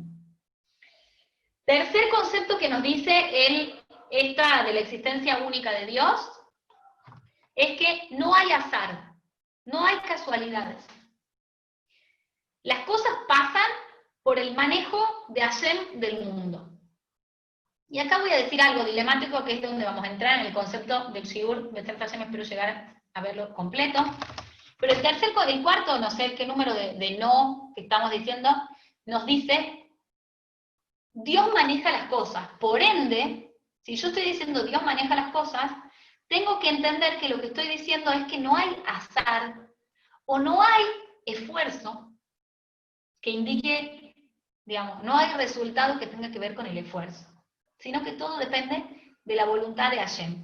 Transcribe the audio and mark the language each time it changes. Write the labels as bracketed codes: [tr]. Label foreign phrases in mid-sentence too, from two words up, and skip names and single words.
[es] Tercer concepto que nos dice esta de la existencia única de Dios, es que no hay azar, no hay casualidades. Las cosas pasan por el manejo de Hashem del mundo. Y acá voy a decir algo dilemático, que es donde vamos a entrar en el concepto del shiur. [he] בשם השם, [es] espero llegar a verlo completo. Pero el cuarto, no sé qué número de no que estamos diciendo, nos dice, Dios maneja las cosas. Por ende, si yo estoy diciendo Dios maneja las cosas, tengo que entender que lo que estoy diciendo es que no hay azar, o no hay esfuerzo que indique, digamos, no hay resultado que tenga que ver con el esfuerzo, sino que todo depende de la voluntad de Hashem.